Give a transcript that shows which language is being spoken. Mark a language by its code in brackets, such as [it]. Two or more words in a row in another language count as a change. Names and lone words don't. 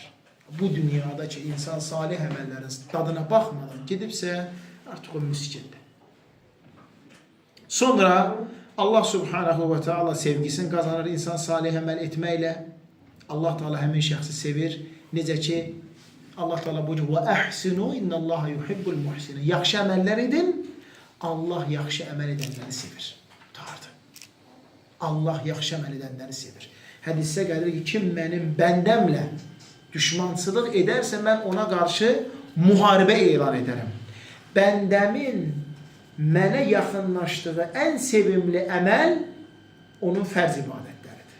[az] Bu dünyada ki, insan salih əməllərin dadına baxmadan gedibsə, artıq o miskindir. Sonra [ar] الله سبحانه وتعالى [az] sevgisini qazanır insan salih əməl etməklə. Allah Teala həmin şəxsi sevir. Necə ki, Allah Teala buyurur, [ar] وأحسنوا إن الله يحب المحسنين. [az] Yaxşı əməllər edin, Allah yaxşı əməl edənləri sevir. Tutardı. Allah yaxşı əməl edənləri sevir. Hədisdə gəlir ki, kim mənim bəndəmlə düşmançılıq edərsə, mən ona qarşı müharibə elan edərəm. Bəndəmin mənə yaxınlaşdığı ən sevimli əməl onun fərz ibadətləridir.